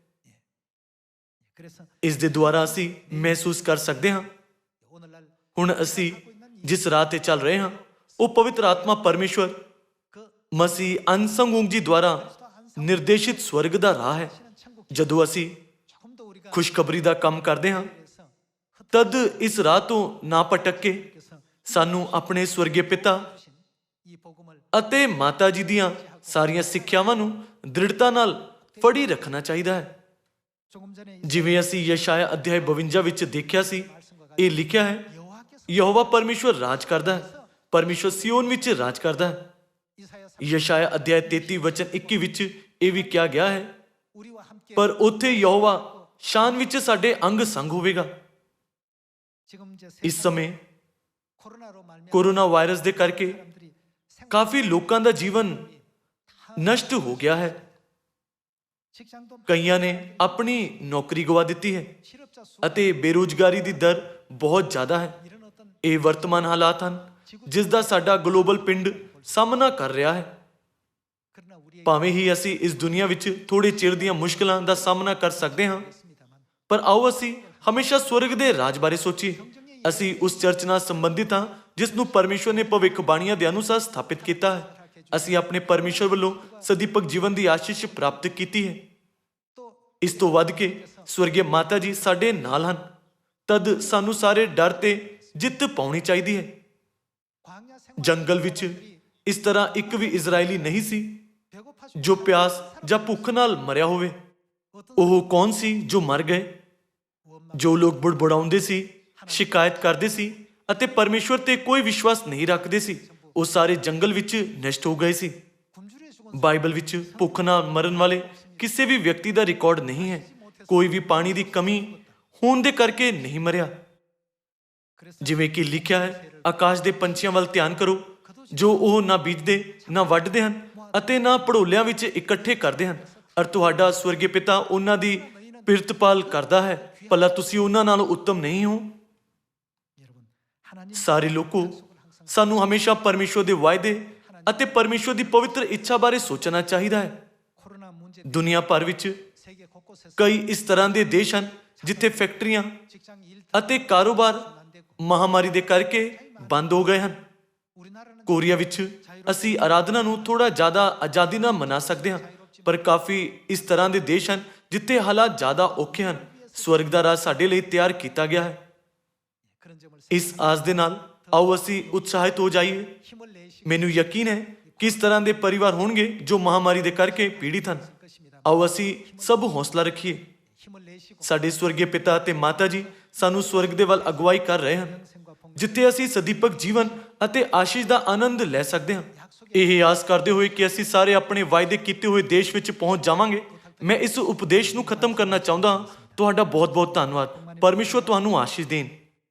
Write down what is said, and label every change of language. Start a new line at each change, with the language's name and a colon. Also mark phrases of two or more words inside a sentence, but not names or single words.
Korean: 그래서
Punjabi: ਇਸ ਦੇ ਦੁਆਰਾ ਅਸੀਂ ਮਹਿਸੂਸ ਕਰ ਸਕਦੇ ਹਾਂ
Korean: 오늘날
Punjabi: ਹੁਣ ਅਸੀਂ ਜਿਸ ਰਾਹ ਤੇ ਚੱਲ ਰਹੇ ਹਾਂ ਉਹ ਪਵਿੱਤਰ ਆਤਮਾ ਪਰਮੇਸ਼ਵਰ
Korean: 그
Punjabi: ਮਸੀਹ ਅਨਸੰਗੂੰਗ ਜੀ ਦੁਆਰਾ ਨਿਰਦੇਸ਼ਿਤ ਸਵਰਗ ਦਾ ਰਾਹ ਹੈ। ਜਦੋਂ ਅਸੀਂ
Korean: 조금 더 우리가
Punjabi: ਖੁਸ਼ਖਬਰੀ ਦਾ ਕੰਮ ਕਰਦੇ ਹਾਂ
Korean: 그래서
Punjabi: ਤਦ ਇਸ ਰਾਹ ਤੋਂ ਨਾ ਭਟਕ ਕੇ
Korean: 그래서
Punjabi: ਸਾਨੂੰ ਆਪਣੇ ਸਵਰਗੀ ਪਿਤਾ
Korean: 이 복음을
Punjabi: ਅਤੇ ਮਾਤਾ ਜੀ ਦੀਆਂ ਸਾਰੀਆਂ ਸਿੱਖਿਆਵਾਂ ਨੂੰ ਦ੍ਰਿੜਤਾ ਨਾਲ ਫੜੀ ਰੱਖਣਾ ਚਾਹੀਦਾ ਹੈ।
Korean: 조금 전에
Punjabi: ਜਿਵੇਂ ਅਸੀਂ ਯਸ਼ਾਇਆ ਅਧਿਆਇ 52 ਵਿੱਚ ਦੇਖਿਆ ਸੀ ਇਹ ਲਿਖਿਆ ਹੈ
Korean: 여호와께서
Punjabi: ਯਹੋਵਾ ਪਰਮੇਸ਼ਵਰ ਰਾਜ ਕਰਦਾ ਹੈ। ਪਰਮੇਸ਼ਵਰ ਸਿਯੋਨ ਵਿੱਚ ਰਾਜ ਕਰਦਾ ਹੈ।
Korean: 이사야
Punjabi: ਯਸ਼ਾਇਆ ਅਧਿਆਇ 33 ਵਚਨ 21 ਵਿੱਚ ਇਹ ਵੀ ਕਿਹਾ ਗਿਆ ਹੈ
Korean: 우리와 함께
Punjabi: ਪਰ ਉੱਥੇ ਯਹੋਵਾ ਸ਼ਾਨ ਵਿੱਚ ਸਾਡੇ ਅੰਗ ਸੰਗ ਹੋਵੇਗਾ।
Korean: 지금 이제
Punjabi: ਇਸ ਸਮੇਂ
Korean: 코로나로 말미암아
Punjabi: ਕੋਰੋਨਾ ਵਾਇਰਸ ਦੇ ਕਰਕੇ
Korean: 사람들이
Punjabi: ਕਾਫੀ ਲੋਕਾਂ ਦਾ ਜੀਵਨ ਨਸ਼ਟ ਹੋ ਗਿਆ ਹੈ।
Korean: 직장도
Punjabi: ਕਈਆਂ ਨੇ ਆਪਣੀ ਨੌਕਰੀ ਗਵਾ ਦਿੱਤੀ ਹੈ
Korean: 실업자 수
Punjabi: ਅਤੇ ਬੇਰੁਜ਼ਗਾਰੀ ਦੀ ਦਰ ਬਹੁਤ ਜ਼ਿਆਦਾ ਹੈ।
Korean: 이런 어떤
Punjabi: ਇਹ ਵਰਤਮਾਨ ਹਾਲਾਤ ਹਨ ਜਿਸ ਦਾ ਸਾਡਾ ਗਲੋਬਲ ਪਿੰਡ ਸਾਹਮਣਾ ਕਰ ਰਿਹਾ ਹੈ।
Korean: 그러나 우리의
Punjabi: ਭਾਵੇਂ ਹੀ ਅਸੀਂ ਇਸ ਦੁਨੀਆ ਵਿੱਚ ਥੋੜੇ ਚਿਰ ਦੀਆਂ ਮੁਸ਼ਕਲਾਂ ਦਾ ਸਾਹਮਣਾ ਕਰ ਸਕਦੇ ਹਾਂ,
Korean: 있습니다만
Punjabi: ਪਰ ਆਓ ਅਸੀਂ ਹਮੇਸ਼ਾ ਸਵਰਗ ਦੇ ਰਾਜ ਬਾਰੇ ਸੋਚੀਏ। ਅਸੀਂ ਉਸ ਚਰਚ ਨਾਲ ਸੰਬੰਧਿਤ ਹਾਂ ਜਿਸ ਨੂੰ ਪਰਮੇਸ਼ਵਰ ਨੇ ਭਵਿੱਖਬਾਣੀਆਂ ਦੇ ਅਨੁਸਾਰ ਸਥਾਪਿਤ ਕੀਤਾ ਹੈ। ਅਸੀਂ ਆਪਣੇ ਪਰਮੇਸ਼ਵਰ ਵੱਲੋਂ ਸਦੀਪਕ ਜੀਵਨ ਦੀ ਆਸ਼ੀਸ਼ ਪ੍ਰਾਪਤ ਕੀਤੀ ਹੈ।
Korean: 또
Punjabi: ਇਸ ਤੋਂ ਵੱਧ ਕੇ ਸਵਰਗੀ ਮਾਤਾ ਜੀ ਸਾਡੇ ਨਾਲ ਹਨ। ਤਦ ਸਾਨੂੰ ਸਾਰੇ ਡਰ ਤੇ ਜਿੱਤ ਪਾਉਣੀ ਚਾਹੀਦੀ ਹੈ।
Korean: 광야 생활
Punjabi: ਜੰਗਲ ਵਿੱਚ ਇਸ ਤਰ੍ਹਾਂ ਇੱਕ ਵੀ ਇਜ਼ਰਾਈਲੀ ਨਹੀਂ ਸੀ
Korean: 배고파
Punjabi: ਜੋ ਪਿਆਸ ਜਾਂ ਭੁੱਖ ਨਾਲ ਮਰਿਆ ਹੋਵੇ। ਉਹ ਕੌਣ ਸੀ ਜੋ ਮਰ ਗਏ? ਜੋ ਲੋਕ ਬੁੜਬੁੜਾਉਂਦੇ ਸੀ, ਸ਼ਿਕਾਇਤ ਕਰਦੇ ਸੀ ਅਤੇ ਪਰਮੇਸ਼ਵਰ ਤੇ ਕੋਈ ਵਿਸ਼ਵਾਸ ਨਹੀਂ ਰੱਖਦੇ ਸੀ, ਉਹ ਸਾਰੇ ਜੰਗਲ ਵਿੱਚ ਨਸ਼ਟ ਹੋ ਗਏ ਸੀ।
Korean: 굶주려 죽은
Punjabi: ਬਾਈਬਲ ਵਿੱਚ ਭੁੱਖ ਨਾਲ ਮਰਨ ਵਾਲੇ ਕਿਸੇ ਵੀ ਵਿਅਕਤੀ ਦਾ ਰਿਕਾਰਡ ਨਹੀਂ ਹੈ। ਕੋਈ ਵੀ ਪਾਣੀ ਦੀ ਕਮੀ ਹੋਣ ਦੇ ਕਰਕੇ ਨਹੀਂ ਮਰਿਆ। ਜਿਵੇਂ ਕਿ ਲਿਖਿਆ ਹੈ, ਆਕਾਸ਼ ਦੇ ਪੰਛੀਆਂ ਵੱਲ ਧਿਆਨ ਕਰੋ, ਜੋ ਉਹ ਨਾ ਬੀਜਦੇ ਨਾ ਵੱਢਦੇ ਹਨ ਅਤੇ ਨਾ ਭੜੋਲਿਆਂ ਵਿੱਚ ਇਕੱਠੇ ਕਰਦੇ ਹਨ, ਔਰ ਤੁਹਾਡਾ ਸਵਰਗੀ ਪਿਤਾ ਉਹਨਾਂ ਦੀ ਪਿਰਤਪਾਲ ਕਰਦਾ ਹੈ। ਭਲਾ ਤੁਸੀਂ ਉਹਨਾਂ ਨਾਲੋਂ ਉੱਤਮ ਨਹੀਂ ਹੋ?
Korean: 여러분 하나님
Punjabi: ਸਾਰੇ ਲੋਕੋ, ਸਾਨੂੰ ਹਮੇਸ਼ਾ ਪਰਮੇਸ਼ਵਰ ਦੇ ਵਾਅਦੇ ਅਤੇ ਪਰਮੇਸ਼ਵਰ ਦੀ ਪਵਿੱਤਰ ਇੱਛਾ ਬਾਰੇ ਸੋਚਣਾ ਚਾਹੀਦਾ ਹੈ।
Korean: 코로나 문제
Punjabi: ਦੁਨੀਆ ਭਰ ਵਿੱਚ
Korean: 세계 곳곳에서
Punjabi: ਕਈ ਇਸ ਤਰ੍ਹਾਂ ਦੇ ਦੇਸ਼ ਹਨ ਜਿੱਥੇ ਫੈਕਟਰੀਆਂ
Korean: 직장 일
Punjabi: ਅਤੇ ਕਾਰੋਬਾਰ ਮਹਾਮਾਰੀ ਦੇ ਕਰਕੇ ਬੰਦ ਹੋ ਗਏ ਹਨ।
Korean: 우리나라는
Punjabi: ਕੋਰੀਆ ਵਿੱਚ ਅਸੀਂ ਆਰਾਧਨਾ ਨੂੰ ਥੋੜਾ ਜ਼ਿਆਦਾ ਆਜ਼ਾਦੀ ਨਾਲ ਮਨਾ ਸਕਦੇ ਹਾਂ, ਪਰ ਕਾਫੀ ਇਸ ਤਰ੍ਹਾਂ ਦੇ ਦੇਸ਼ ਹਨ ਜਿੱਥੇ ਹਾਲਾਤ ਜ਼ਿਆਦਾ ਔਖੇ ਹਨ। ਸਵਰਗ ਦਾ ਰਾਜ ਸਾਡੇ ਲਈ ਤਿਆਰ ਕੀਤਾ ਗਿਆ ਹੈ।
Korean: 그런 점을
Punjabi: ਇਸ ਆਸ ਦੇ ਨਾਲ ਆਓ ਅਸੀਂ ਉਤਸ਼ਾਹਿਤ ਹੋ ਜਾਈਏ।
Korean: 힘을 내시
Punjabi: ਮੈਨੂੰ ਯਕੀਨ ਹੈ ਕਿ ਇਸ ਤਰ੍ਹਾਂ ਦੇ ਪਰਿਵਾਰ ਹੋਣਗੇ ਜੋ ਮਹਾਮਾਰੀ ਦੇ ਕਰਕੇ ਪੀੜਿਤ ਹਨ।
Korean: 것입니다.
Punjabi: ਆਓ ਅਸੀਂ ਸਭ ਹੌਸਲਾ ਰੱਖੀਏ।
Korean: 힘을 내시고
Punjabi: ਸਾਡੇ ਸਵਰਗੀ ਪਿਤਾ ਅਤੇ ਮਾਤਾ ਜੀ ਸਾਨੂੰ ਸਵਰਗ ਦੇ ਵੱਲ ਅਗਵਾਈ ਕਰ ਰਹੇ ਹਨ,
Korean: 생과 봉
Punjabi: ਜਿੱਥੇ ਅਸੀਂ ਸਦੀਪਕ ਜੀਵਨ ਅਤੇ ਆਸ਼ੀਸ਼ ਦਾ ਆਨੰਦ ਲੈ ਸਕਦੇ ਹਾਂ। ਇਹ ਆਸ ਕਰਦੇ ਹੋਏ ਕਿ ਅਸੀਂ ਸਾਰੇ ਆਪਣੇ ਵਾਅਦੇ ਕੀਤੇ ਹੋਏ ਦੇਸ਼ ਵਿੱਚ ਪਹੁੰਚ ਜਾਵਾਂਗੇ, ਮੈਂ ਇਸ ਉਪਦੇਸ਼ ਨੂੰ ਖਤਮ ਕਰਨਾ ਚਾਹੁੰਦਾ ਹਾਂ। ਤੁਹਾਡਾ ਬਹੁਤ ਬਹੁਤ ਧੰਨਵਾਦ। ਪਰਮੇਸ਼ਵਰ ਤੁਹਾਨੂੰ ਆਸ਼ੀਸ਼ ਦੇਣ।